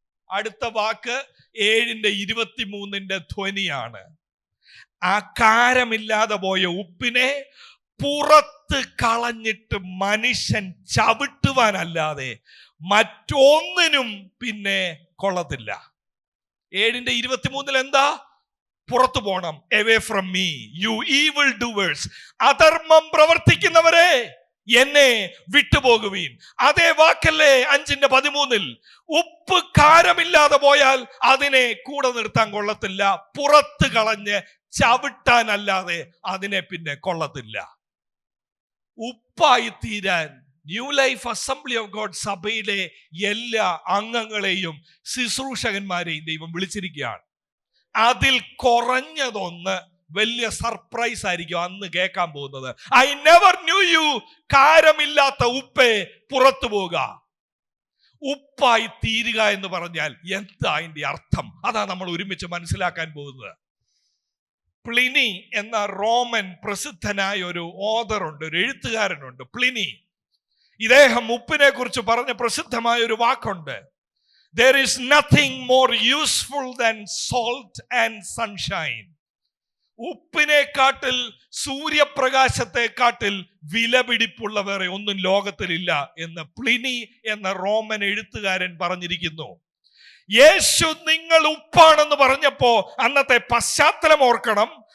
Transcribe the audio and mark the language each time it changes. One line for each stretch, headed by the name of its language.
Malayalam: അടുത്ത വാക്ക് 7:23 ധ്വനിയാണ്. ആ കാരമില്ലാതെ പോയ ഉപ്പിനെ പുറത്ത് കളഞ്ഞിട്ട് മനുഷ്യൻ ചവിട്ടുവാനല്ലാതെ മറ്റൊന്നിനും പിന്നെ കൊള്ളത്തില്ല. 7:23 എന്താ? പുറത്തു പോണം.
English: away from me you evil doers.
Malayalam: അധർമ്മം പ്രവർത്തിക്കുന്നവരെ, എന്നെ വിട്ടുപോകുവീൻ. അതേ വാക്കല്ലേ 5:13. ഉപ്പ് കാരമില്ലാതെ പോയാൽ അതിനെ കൂടെ നിർത്താൻ കൊള്ളത്തില്ല, പുറത്ത് കളഞ്ഞ് ചവിട്ടാനല്ലാതെ അതിനെ പിന്നെ കൊള്ളത്തില്ല. ഉപ്പായി തീരാൻ new life assembly of God സഭയിലെ എല്ലാ അംഗങ്ങളെയും ശുശ്രൂഷകന്മാരെയും ദൈവം വിളിച്ചിരിക്കുകയാണ്. അതിൽ കുറഞ്ഞതൊന്ന് വലിയ സർപ്രൈസ് ആയിരിക്കും അന്ന് കേൾക്കാൻ പോകുന്നത്.
English: I never knew you.
Malayalam: കാരമില്ലാത്ത ഉപ്പേ പുറത്തു പോവുക. ഉപ്പായി തീരുക എന്ന് പറഞ്ഞാൽ എന്താ അതിന്റെ അർത്ഥം? അതാ നമ്മൾ ഒരുമിച്ച് മനസ്സിലാക്കാൻ പോകുന്നത്. പ്ലിനി എന്ന റോമൻ പ്രസിദ്ധനായ ഒരു ഓഥറുണ്ട്, ഒരു എഴുത്തുകാരനുണ്ട്, പ്ലിനി. ഇദ്ദേഹം ഉപ്പിനെ കുറിച്ച് പറഞ്ഞ പ്രസിദ്ധമായ ഒരു വാക്കുണ്ട്,
English: there is nothing more useful than salt and sunshine.
Malayalam: ഉപ്പിനെക്കാട്ടിൽ, സൂര്യപ്രകാശത്തെക്കാട്ടിൽ വിലപിടിപ്പുള്ള വേറെ ഒന്നും ലോകത്തിലില്ല എന്ന് പ്ലിനി എന്ന റോമൻ എഴുത്തുകാരൻ പറഞ്ഞിരിക്കുന്നു. യേശു നിങ്ങൾ ഉപ്പാണെന്ന് പറഞ്ഞപ്പോ അന്നത്തെ പശ്ചാത്തലം ഓർക്കണം.